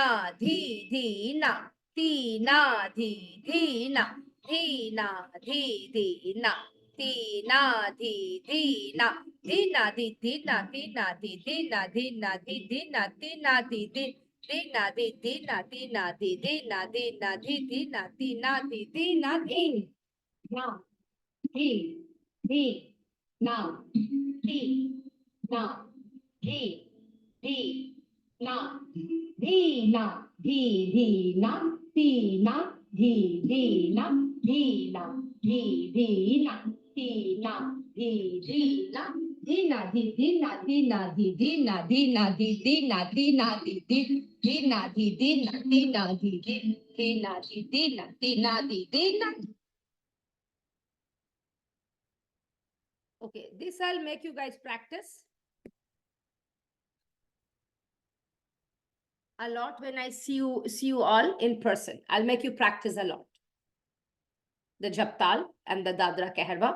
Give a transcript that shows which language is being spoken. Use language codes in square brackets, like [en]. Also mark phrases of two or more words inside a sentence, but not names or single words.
[en] thi, thi, na, thi, na, thi, thi, na, thi, na, thi, thi, na, thi, na, thi, thi, na, thi, na, thi, thi, na, thi, na, thi, thi, na, thi, na, thi, thi, na, thi, na, thi, thi. Tina di tina tina di tina tina di tina tina di tina di na di di na di na di di na di na di di na di na di di na di na di di na di na di di na Dina di dina dina di dina dina di dina dina di dina di dina dina di dina di dina dina di dina. Okay, this I'll make you guys practice a lot when I see you all in person. I'll make you practice a lot. The Japtal and the Dadra Keherwa.